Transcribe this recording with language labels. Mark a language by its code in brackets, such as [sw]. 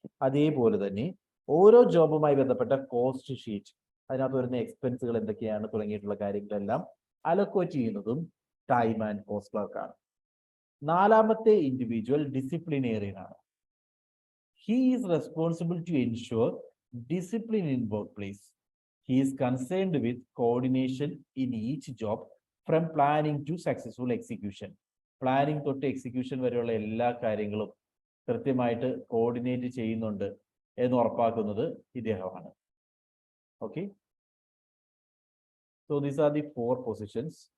[ml] അതേപോലെ തന്നെ ഓരോ ജോബുമായി ബന്ധപ്പെട്ട കോസ്റ്റ് ഷീറ്റ്, അതിനകത്ത് വരുന്ന എക്സ്പെൻസുകൾ എന്തൊക്കെയാണ് തുടങ്ങിയിട്ടുള്ള കാര്യങ്ങളെല്ലാം അലോക്കേറ്റ് ചെയ്യുന്നതും ടൈം ആൻഡ് കോസ്റ്റ് ക്ലർക്കാണ്. നാലാമത്തെ ഇൻഡിവിജ്വൽ ഡിസിപ്ലിനേറിയൻ ആണ്. [en] He is responsible to ensure discipline in work place. He is concerned with coordination in each job from planning to successful execution. [ml] Planning തൊട്ട് execution വരെയുള്ള എല്ലാ കാര്യങ്ങളും കൃത്യമായിട്ട് കോർഡിനേറ്റ് ചെയ്യുന്നുണ്ട് എന്ന് ഉറപ്പാക്കുന്നത് ഇദ്ദേഹമാണ്. [en] Okay, so these are the 4 positions.